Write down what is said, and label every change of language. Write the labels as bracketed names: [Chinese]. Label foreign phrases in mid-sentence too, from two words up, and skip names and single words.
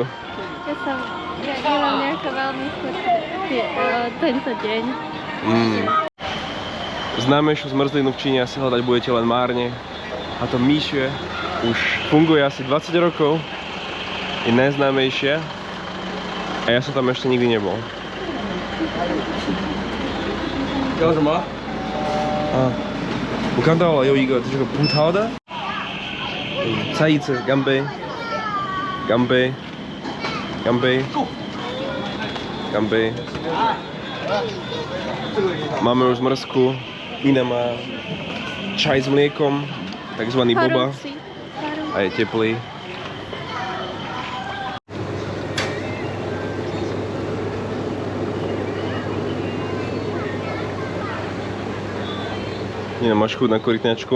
[Slovak] Ja nemám nejako veľmi chuť tento deň. Známejšiu zmrzlinu v Číne asi hľadať budete len márne. A to Míšie už funguje asi 20 rokov. Je najznámejšia. A ja som tam ešte nikdy nebol. [Chinese] 叫什么？啊，我看到了有一个这个葡萄的。再一次，干杯！干杯！干杯！干杯！ [Slovak] Máme už zmrzku. Ina má čaj s mliekom, takzvaný boba. A je teplý. Nina, máš chuť na korytňačku?